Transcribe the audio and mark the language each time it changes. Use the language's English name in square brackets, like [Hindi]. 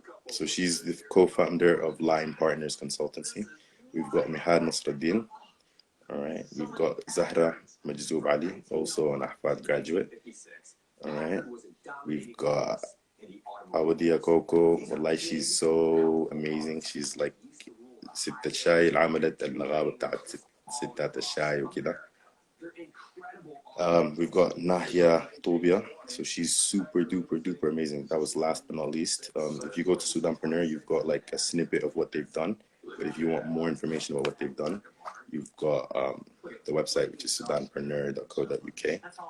[English] So she's the co-founder of Line Partners Consultancy. We've got Mihad Nasruddin. All right, we've got Zahra Majzoub Ali, also an Ahfad graduate. All right, we've got Awadia Coco. Wallahi, she's so amazing. She's like [Arabic] ست الشاي اللي عملت النغابة بتاعت ستات الشاي وكده. [English] We've got Nahia Tobia, so she's super duper amazing. That was last but not least. If you go to Sudanpreneur, you've got like a snippet of what they've done. But if you want more information about what they've done, you've got the website, which is sudanpreneur.co.uk.